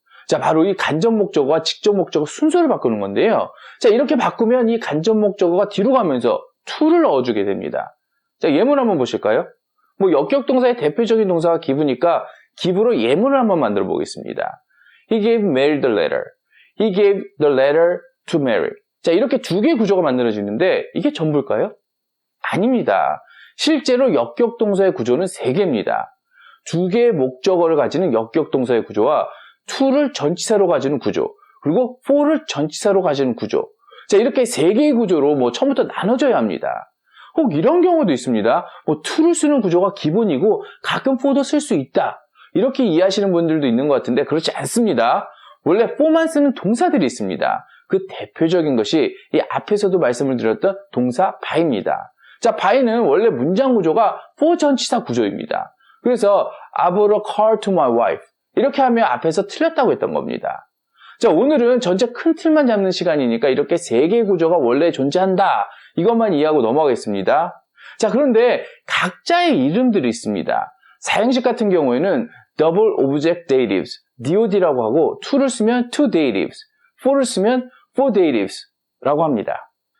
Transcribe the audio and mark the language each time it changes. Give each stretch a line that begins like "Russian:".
Korean: 자, 바로 이 간접 목적어와 직접 목적어 순서를 바꾸는 건데요. 자, 이렇게 바꾸면 이 간접 목적어가 뒤로 가면서 to를 넣어주게 됩니다. 자, 예문 한번 보실까요? 뭐 역격 동사의 대표적인 동사가 give니까 give로 예문을 한번 만들어 보겠습니다.
English: He gave Mary the letter. He gave the letter to Mary.
Korean: 자, 이렇게 두 개의 구조가 만들어지는데 이게 전부일까요? 아닙니다. 실제로 역격 동사의 구조는 세 개입니다. 두 개의 목적어를 가지는 역격 동사의 구조와 to를 전치사로 가지는 구조, 그리고 for를 전치사로 가지는 구조. 자, 이렇게 세 개의 구조로 뭐 처음부터 나눠져야 합니다. 혹 이런 경우도 있습니다. 뭐 to를 쓰는 구조가 기본이고 가끔 for도 쓸 수 있다. 이렇게 이해하시는 분들도 있는 것 같은데 그렇지 않습니다. 원래 for만 쓰는 동사들이 있습니다. 그 대표적인 것이 이 앞에서도 말씀을 드렸던 동사 by입니다. 자, by는 원래 문장 구조가 for 전치사 구조입니다. 그래서
English: I bought a car to my wife.
Korean: 이렇게 하면 앞에서 틀렸다고 했던 겁니다. 자, 오늘은 전체 큰 틀만 잡는 시간이니까 이렇게 세 개의 구조가 원래 존재한다. 이것만 이해하고 넘어가겠습니다. 자, 그런데 각자의 이름들이 있습니다. 사형식 같은 경우에는
English: double object datives,
Korean: DOD라고 하고 to를 쓰면
English: two datives,
Korean: for를 쓰면
English: four datives
Korean: 라고 합니다.